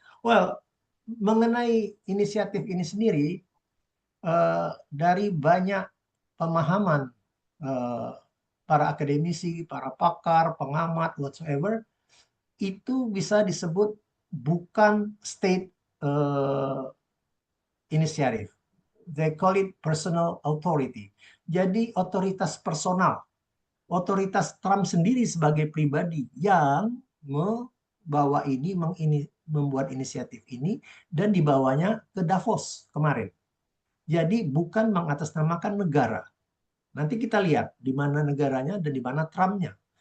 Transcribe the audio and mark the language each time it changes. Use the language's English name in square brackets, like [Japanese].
[Indonesian] Well, mengenai inisiatif ini sendiri, dari banyak pemahaman para akademisi, para pakar, pengamat, whatsoever, itu bisa disebut bukan [English] state initiative. They call it personal authority. [Indonesian] Jadi otoritas personal. Otoritas Trump sendiri sebagai pribadi yang membawa ini, membuat inisiatif ini, dan dibawanya ke Davos kemarin. Jadi bukan mengatasnamakan negara. Nanti kita lihat di mana negaranya dan di mana Trumpnya.